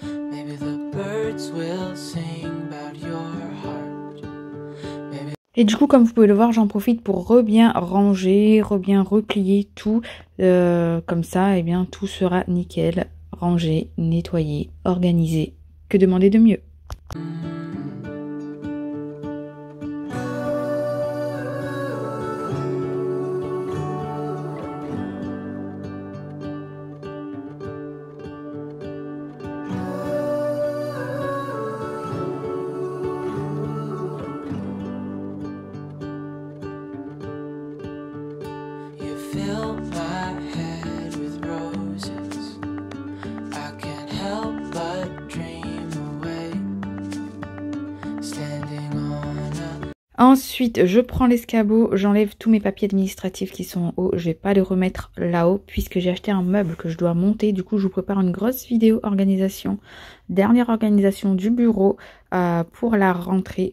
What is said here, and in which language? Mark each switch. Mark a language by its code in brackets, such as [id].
[en] Maybe the birds will sing about your heart. Maybe... [fr] Et du coup, comme vous pouvez le voir, j'en profite pour bien ranger, bien replier tout. Comme ça, eh bien, tout sera nickel, rangé, nettoyé, organisé. Que demander de mieux? [en] Fill my head with roses. I can't help but dream away. Standing on a... [fr] Ensuite, je prends l'escabeau, j'enlève tous mes papiers administratifs qui sont en haut. Je vais pas les remettre là-haut puisque j'ai acheté un meuble que je dois monter. Du coup, je vous prépare une grosse vidéo organisation. Dernière organisation du bureau pour la rentrée.